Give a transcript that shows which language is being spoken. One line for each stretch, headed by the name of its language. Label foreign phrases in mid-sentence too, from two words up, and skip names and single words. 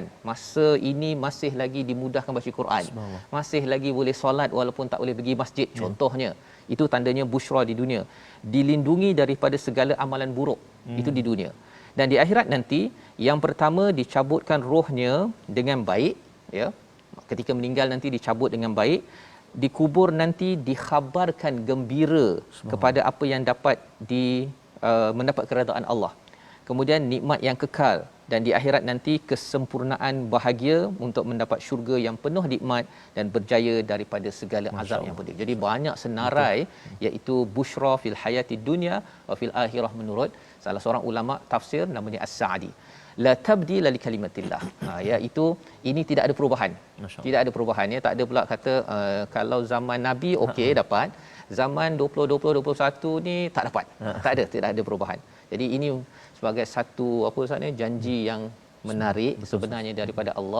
Malay: Masa ini masih lagi dimudahkan baca Quran. Masih lagi boleh solat walaupun tak boleh pergi masjid contohnya. Itu tandanya busyra di dunia. Dilindungi daripada segala amalan buruk. Itu di dunia. Dan di akhirat nanti, yang pertama dicabutkan rohnya dengan baik, ya. Ketika meninggal nanti dicabut dengan baik, dikubur nanti dikhabarkan gembira kepada apa yang dapat mendapat keredaan Allah. Kemudian nikmat yang kekal, dan di akhirat nanti kesempurnaan bahagia untuk mendapat syurga yang penuh nikmat dan berjaya daripada segala azab yang pedih. Jadi banyak senarai, iaitu
Arabic: busyra fil hayatid dunya wa fil akhirah,
Malay: menurut salah seorang ulama tafsir namanya As-Sa'di.
Arabic: La tabdila li kalimatillah.
Malay: Iaitu ini tidak ada perubahan. Tidak ada perubahan ya, tak ada pula kata kalau zaman Nabi okey dapat, zaman 2020 21 ni tak dapat. Tak ada perubahan. Jadi ini sebagai satu janji yang menarik sebenarnya daripada Allah.